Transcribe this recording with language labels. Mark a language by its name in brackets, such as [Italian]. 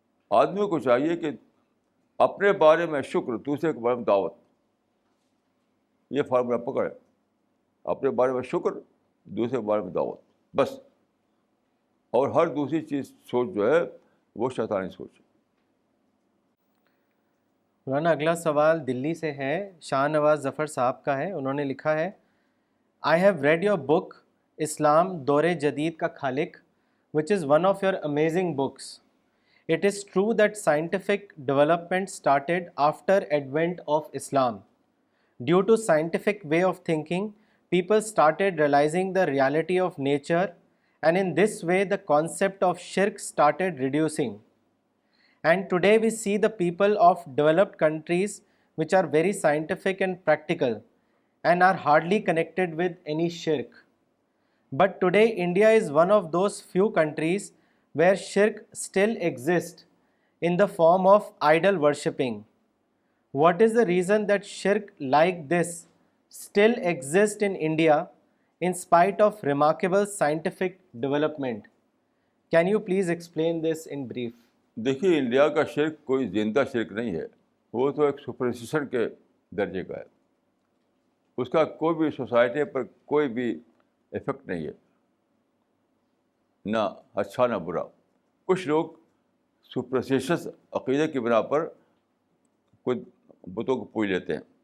[Urdu] آدمی کو چاہیے کہ اپنے بارے میں شکر، دوسرے کے بارے میں دعوت، یہ فارمولا پکڑے۔ اپنے بارے میں شکر، دوسرے کے بارے میں دعوت، بس۔ اور ہر دوسری چیز سوچ جو ہے وہ شیطانی سوچ ہے۔ مولانا اگلا سوال دلی سے ہے، شاہ نواز ظفر صاحب کا ہے۔ انہوں نے لکھا ہے [English] I have read your book [Urdu] اسلام دور جدید کا خالق [English] which is one of your amazing books. It is true that scientific development started after advent of Islam. Due to scientific way of thinking, people started realizing the reality of nature, and in this way the concept of shirk started reducing. And today we see the people of developed countries which are very scientific and practical and are hardly connected with any shirk. But today India is one of those few countries where shirk still exists in the form of idol worshipping. What is the reason that shirk like this still exists in India in spite of remarkable scientific development? Can you please explain this in brief? [Urdu] دیکھیے India کا شرک کوئی زندہ شرک نہیں ہے، وہ تو ایک سپرسٹیشن کے درجے کا ہے۔ اس کا کوئی بھی سوسائٹی پر کوئی بھی افیکٹ نہیں ہے، نہ اچھا نہ برا۔ کچھ لوگ سپرسٹیشس عقیدے کی بنا پر کچھ بتوں کو پوج لیتے ہیں